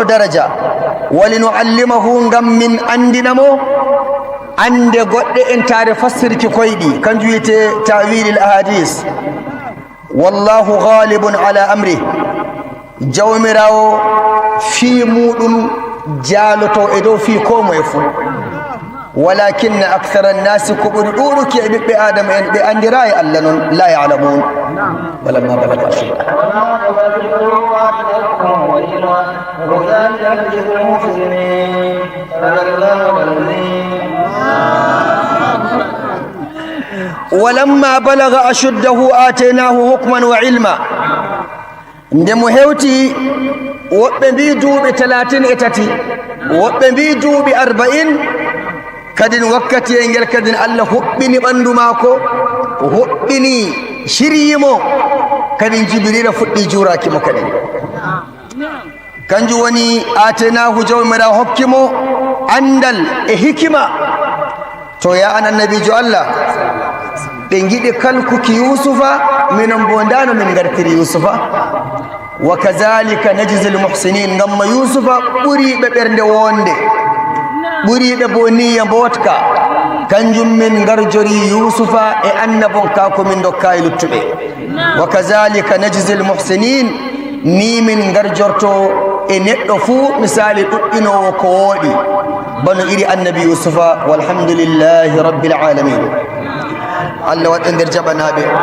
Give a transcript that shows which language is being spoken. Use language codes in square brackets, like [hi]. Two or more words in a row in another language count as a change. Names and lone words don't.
[ff] daraja walinuallimahu ngam min andinamo ande goɗɗe en tare fassirki koyɗi kanjum wiyete [ar] تأويل الأحاديث والله غالب على أمره [ff] jawmirawo fii muɗum jaaloto e dow fii ko moye fuu [ar] ولكن أكثر الناس [ff] ko ɓuri ɗuɗuki e ɓiɓɓe adama en ɓe andira e allah noon [ar] لا يعلمون ولما بلغ أشده ولما بلغ أشده آتيناه حكما وعلما [ff] nde mo hewti woɓɓe mbi duuɓi 33 woɓɓe mbi duuɓi 40 kadin wakkati e ngel kadin allah huɓɓini ɓanndu maako huɓɓini siryimo kadin jibrila fuɗɗi juurakimo kadin kanjum woni atenahu jawmirawo hokkimo andal e hikima to ya an annabijo allah ɓe giɗi kalkuki yusufa minon bo ndano min gartiri yusufa [ar] وكذلك نجزي المحسنين [ff] ngamma yusufa ɓuriɓe ɓernde wonde ɓuriɓe bo niya mbotka kanjum min garjori yusufa e annabon ka ko min dokkayi luttuɓe [ar] وكذلك نجزي المحسنين [ff] ni min garjorto e neɗɗo fuu misali ɗuɗɗinowo ko wooɗi bano iri annabi yusufa [ar] والحمد لله رب العالمين [ff] allah waɗa nder jaɓanaɓe